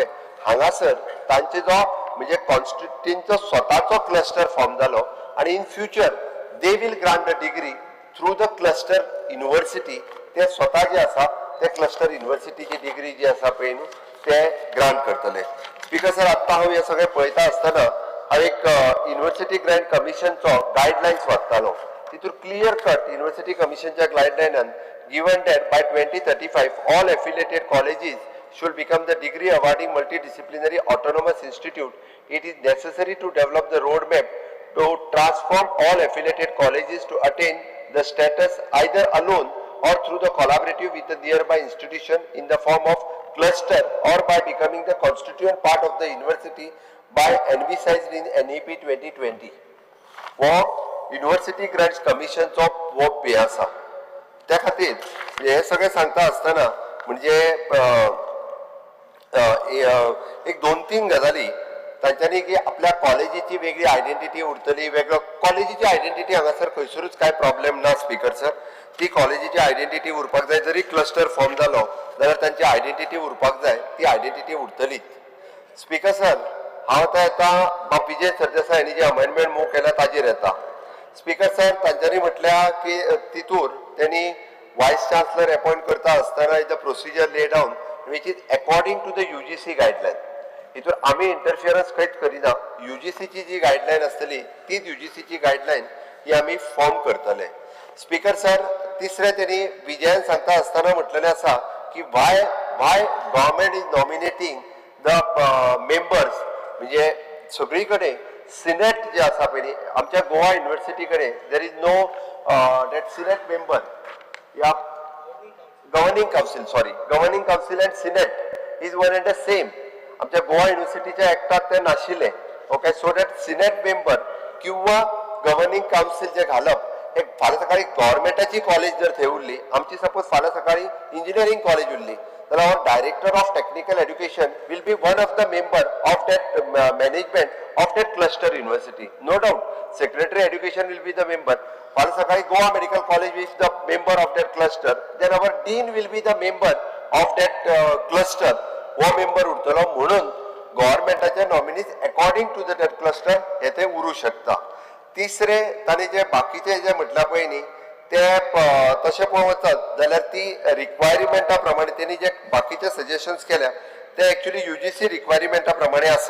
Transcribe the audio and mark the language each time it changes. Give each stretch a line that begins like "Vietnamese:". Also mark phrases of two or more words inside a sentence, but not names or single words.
Konkani: हांगासर तांचे जो म्हणजे कॉन्स्टिट्युएंचो स्वताचो क्लस्टर फॉर्म जालो, आणि
English: in future they will grant the degree through the cluster university.
Konkani: ते स्वता जे आसा ते क्लस्टर युनिव्हर्सिटीची डिग्री जी आसा पळय न्हू ते ग्रांट करतले. स्पीकर सर, आत्ता हांव हे सगळें पळयता आसतना हांव एक युनिव्हर्सिटी ग्रँट कमिशनचो गायडलायन्स वाचतालो. तितून क्लियर कट युनिव्हर्सिटी कमिशनच्या गायडलायनान
English: given that by 2035 all affiliated colleges should become the degree awarding multidisciplinary autonomous institute. It is necessary to develop the roadmap to transform all affiliated colleges to attain the status either alone or through the collaborative with the nearby institution in the form of cluster or by becoming the constituent part of the university by envisaged in NEP 2020.
Konkani: वो युनिव्हर्सिटी ग्रँट्स कमिशनचो वो पे आसा. त्या खातीर हे सगळें सांगता आसतना म्हणजे एक 2-3 गजाली तांच्यांनी की आपल्या कॉलेजीची वेगळी आयडेंटिटी उरतली, वेगळो कॉलेजीची आयडेंटिटी हांगासर खंयसरूच कांय प्रॉब्लेम ना स्पीकर सर. ती कॉलेजीची आयडेंटिटी उरपाक जाय, जरी क्लस्टर फॉर्म जालो जाल्यार तांची आयडेंटिटी उरपाक जाय, ती आयडेंटिटी उरतलीच. स्पीकर सर, हांव आतां विजय सरदेसाय हांणी जी अमेंडमेंट मूव केल्या ताजेर येता. स्पीकर सर, तांच्यांनी म्हटल्या की तितूर त्यांनी वायस चान्सलर अपॉइंट करता आसतना
English: the procedure laid down which is according to the UGC guideline.
Konkani: हितूर आमी इंटरफियरन्स खंयच करिना. UGCची जी गायडलायन आसतली तीच UGCची गायडलायन ही आमी फॉर्म करतले. स्पीकर सर, तिसरें त्यांनी विजयान सांगता आसतना म्हटलेलें आसा की
English: why government is nominating the members,
Konkani: म्हणजे सगळी कडेन सिनेट जे आसा पळय आमच्या गोवा युनिव्हर्सिटी कडेन
English: there is no that senate member
Konkani: या
English: governing council and senate is one and the same.
Konkani: आमच्या गोवा युनिव्हर्सिटीच्या एक्टात ते नाशिल्ले.
English: okay, so that senate member
Konkani: किंवा गव्हर्निंग कावन्सील जे घालप हे फाल्यां सकाळी गव्हर्मेंटाची कॉलेज जर थंय उरली, आमची सपोज फाल्यां सकाळी इंजिनियरींग कॉलेज उरली,
English: then our director of technical education will be one of the member of that management of that cluster university. No doubt, secretary education will be the member.
Konkani: फाल्यां सकाळी
English: गोवा मेडिकल कॉलेज is the member of that cluster. Then our dean will be the member of that cluster.
Konkani: हो member उरतलो, म्हणून गव्हर्मेंटाचे नॉमिनीज
English: according to that cluster
Konkani: हे ते उरू शकता. तिसरे तांणी जे बाकीचे जे म्हटल्या पळय न्ही ते तशें पळोवंक वचत जाल्यार ती रिक्वायरमेंटा प्रमाणे त्यांनी जे बाकीचे सजेशन्स केल्या ते एक्चुअली UGC रिक्वायरमेंटा प्रमाणे आसा.